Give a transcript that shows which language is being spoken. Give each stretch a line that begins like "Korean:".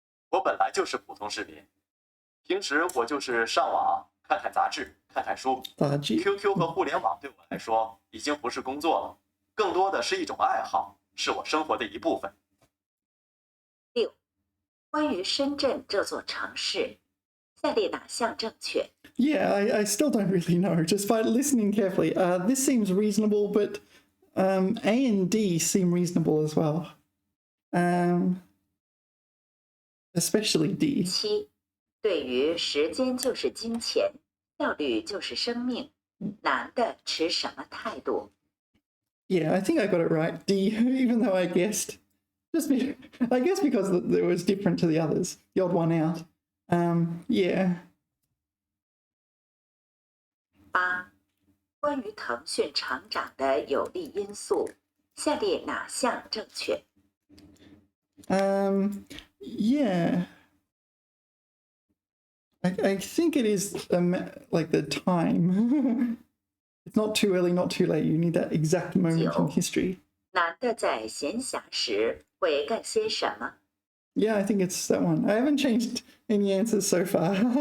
Chinese: 我本来就是普通市民，平时我就是上网看看杂志，看看书。 QQ 和互联网对我来说已经不是工作了，更多的是一种爱好，是我生活的一部分。 6. 关于深圳这座城市，下列哪项正确？
English: Yeah, I still don't really know. Just by listening carefully, this seems reasonable, but A and D seem reasonable as well. Especially D.
Chinese: 7. 对于时间就是金钱，效率就是生命，男的持什么态度？
English: Yeah, I think I got it right. D, even though I guessed. I guess because it was different to the others. The odd one out. Yeah.
Chinese: 8. 关于腾讯成长的有利因素，下列哪项正确？
English: Yeah. I think it is like the time. It's not too early, not too late. You need that exact moment in history.
Chinese: 男的在闲暇时会干些什么？
English: Yeah, I think it's that one. I haven't changed any answers so far.